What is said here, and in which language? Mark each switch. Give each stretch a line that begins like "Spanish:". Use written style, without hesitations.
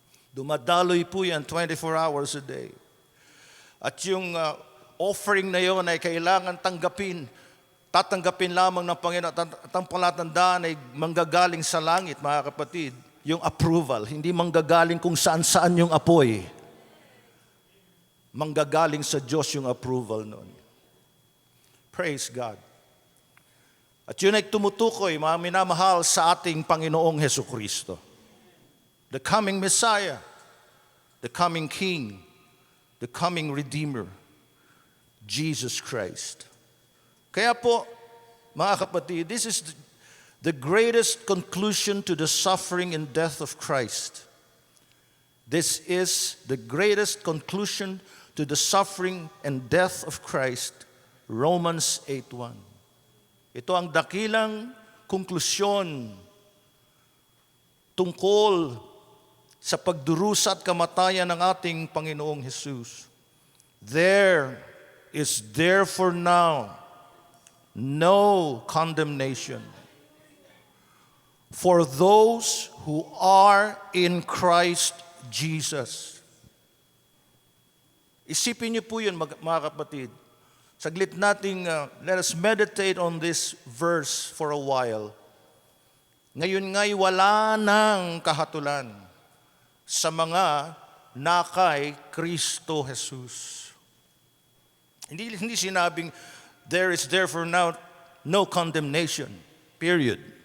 Filipino: Dumadaloy po yan
English: 24 hours a day.
Filipino: At yung offering na yun ay kailangan tatanggapin lamang ng Panginoon. At ang palatandaan ay manggagaling sa langit, mga kapatid. yung approval. Hindi manggagaling kung saan-saan yung apoy. Manggagaling sa Diyos yung approval noon.
English: Praise God.
Filipino: At yun ay tumutukoy, mga minamahal, sa ating Panginoong Hesukristo.
English: The coming Messiah, the coming King, the coming Redeemer, Jesus Christ.
Filipino: Kaya po, mga kapatid,
English: this is the greatest conclusion to the suffering and death of Christ. This is the greatest conclusion to the suffering and death of Christ, Romans 8:1.
Filipino: Ito ang dakilang konklusyon tungkol sa pagdurusa at kamatayan ng ating Panginoong Jesus.
English: There is therefore now no condemnation for those who are in Christ Jesus.
Filipino: Isipin niyo po yun, mga kapatid. Saglit nating,
English: let us meditate on this verse for a while.
Filipino: Ngayon nga'y wala nang kahatulan sa mga nakay Kristo Jesus. Hindi sinabing,
English: there is therefore now no condemnation, period.